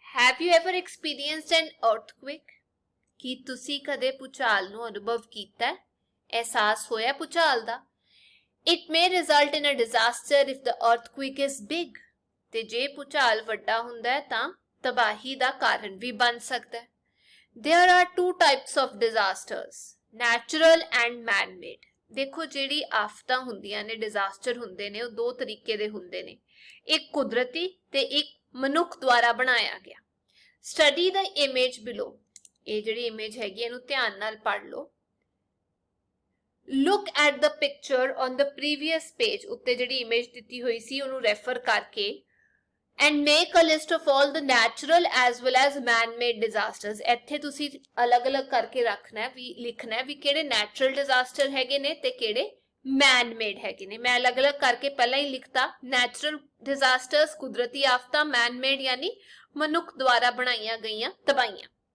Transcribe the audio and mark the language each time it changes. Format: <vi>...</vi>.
<en>Have you ever experienced an earthquake?</en> <pa>ਕੀ ਤੁਸੀਂ ਕਦੇ ਭੂਚਾਲ ਨੂੰ ਅਨੁਭਵ ਕੀਤਾ ਹੈ? ਅਹਿਸਾਸ ਹੋਇਆ ਭੂਚਾਲ ਦਾ?</pa> <en>It may result in a disaster if the earthquake is big.</en> <pa>ਤੇ ਜੇ ਭੂਚਾਲ ਵੱਡਾ ਹੁੰਦਾ ਹੈ ਤਾਂ ਤਬਾਹੀ ਦਾ ਕਾਰਨ ਵੀ ਬਣ ਸਕਦਾ ਹੈ।</pa> <en>There are 2 types of disasters, natural and man-made.</en> <pa>ਦੇਖੋ ਜਿਹੜੀ ਆਫਤਾਂ ਹੁੰਦੀਆਂ ਨੇ, ਡਿਜ਼ਾਸਟਰ ਹੁੰਦੇ ਨੇ, ਉਹ 2 ਤਰੀਕੇ ਦੇ ਹੁੰਦੇ ਨੇ। ਇੱਕ ਕੁਦਰਤੀ ਤੇ ਇੱਕ ਮਨੁੱਖ ਦੁਆਰਾ ਬਣਾਇਆ ਗਿਆ।</pa> <en>Study the image below.</en> <pa>ਇਹ ਜਿਹੜੀ ਇਮੇਜ ਹੈਗੀ ਇਹਨੂੰ ਧਿਆਨ ਨਾਲ ਪੜ੍ਹ ਲਓ।</pa> <en>Look at the picture on the previous page.</en> <pa>ਉੱਤੇ ਜਿਹੜੀ ਇਮੇਜ ਦਿੱਤੀ ਹੋਈ ਸੀ ਉਹਨੂੰ ਰੈਫਰ ਕਰਕੇ</pa> <en>and make a list of all the natural as well as man-made disasters.</en> <pa>ਇੱਥੇ ਤੁਸੀਂ ਅਲੱਗ-ਅਲੱਗ ਕਰਕੇ ਰੱਖਣਾ ਵੀ ਲਿਖਣਾ ਵੀ ਕਿਹੜੇ ਨੈਚੁਰਲ ਡਿਜ਼ਾਸਟਰ ਹੈਗੇ ਨੇ ਤੇ ਕਿਹੜੇ man-made ਹੈਗੇ ਨੇ। ਮੈਂ ਅਲੱਗ-ਅਲੱਗ ਕਰਕੇ ਪਹਿਲਾਂ ਹੀ ਲਿਖਤਾ। ਨੈਚੁਰਲ ਡਿਜ਼ਾਸਟਰਸ ਕੁਦਰਤੀ ਆਫਤਾਂ, man-made ਯਾਨੀ ਮਨੁੱਖ ਦੁਆਰਾ ਬਣਾਈਆਂ ਗਈਆਂ ਤਬਾਹੀਆਂ।</pa>